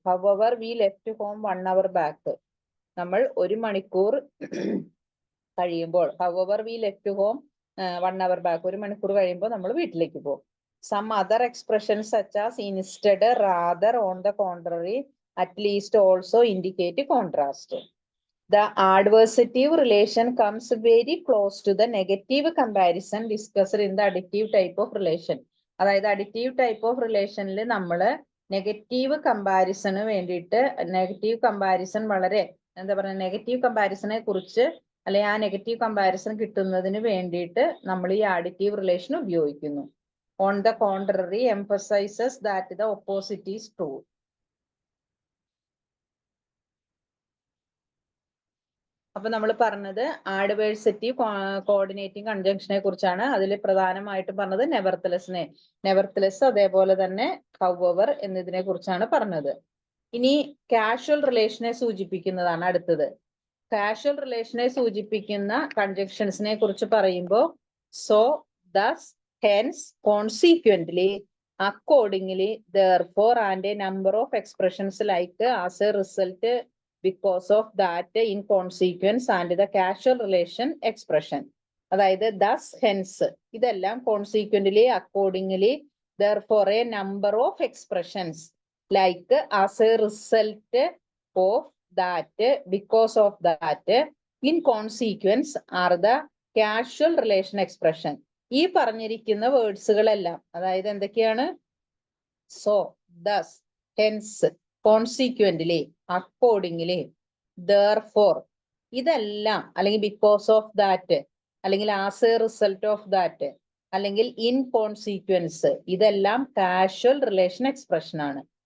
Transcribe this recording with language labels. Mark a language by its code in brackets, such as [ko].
[en] hour we left home 1 hour back, [ml] നമ്മൾ 1 മണിക്കൂർ കഴിയുമ്പോൾ, [en] hour we left home 1 hour back, [ml] 1 മണിക്കൂർ കഴിയുമ്പോൾ നമ്മൾ വീട്ടിലേക്ക് പോകും. [en] Some other expressions such as instead, rather, on the contrary, at least, also indicate contrast. The adversative relation comes very close to the negative comparison discussed in the additive type of relation. [ml] അതായത് additive type of റിലേഷനിൽ നമ്മൾ negative കമ്പാരിസണ് വേണ്ടിയിട്ട്, negative comparison വളരെ negative കമ്പാരിസനെ കുറിച്ച് അല്ലെങ്കിൽ ആ negative comparison കിട്ടുന്നതിന് വേണ്ടിയിട്ട് നമ്മൾ ഈ അഡിറ്റീവ് റിലേഷൻ ഉപയോഗിക്കുന്നു. [en] On the contrary emphasises that the opposite is true. [ml] അപ്പൊ നമ്മൾ പറഞ്ഞത് ആഡ്വേഴ്സറ്റീവ് കോർഡിനേറ്റിംഗ് കൺജങ്ഷനെ കുറിച്ചാണ്. അതിൽ പ്രധാനമായിട്ടും പറഞ്ഞത് നെവർത്തലെസ് അതേപോലെ തന്നെ ഹൗവർ എന്നതിനെ കുറിച്ചാണ് പറഞ്ഞത്. ഇനി കാഷ്വൽ റിലേഷനെ സൂചിപ്പിക്കുന്നതാണ് അടുത്തത്. കാഷ്വൽ റിലേഷനെ സൂചിപ്പിക്കുന്ന കൺജങ്ഷൻസിനെ കുറിച്ച് പറയുമ്പോൾ [en] So, thus, hence, consequently, accordingly, therefore and a number of expressions like as a result, because of that, in consequence and the causal relation expression. അതായത് thus, hence, ഇതെല്ലാം consequently, accordingly, therefore a number of expressions like as a result of that, because of that, in consequence are the causal relation expression. [ml] ഈ പറഞ്ഞിരിക്കുന്ന വേർഡ്സുകളെല്ലാം, അതായത് എന്തൊക്കെയാണ്? [en] so, thus, hence, consequently, accordingly, therefore, [ml] ഇതെല്ലാം അല്ലെങ്കിൽ [en] because of that [ml] അല്ലെങ്കിൽ [en] as a result of that [ml] അല്ലെങ്കിൽ [en] in consequence, [ml] ഇതെല്ലാം casual relation expression ആണ്.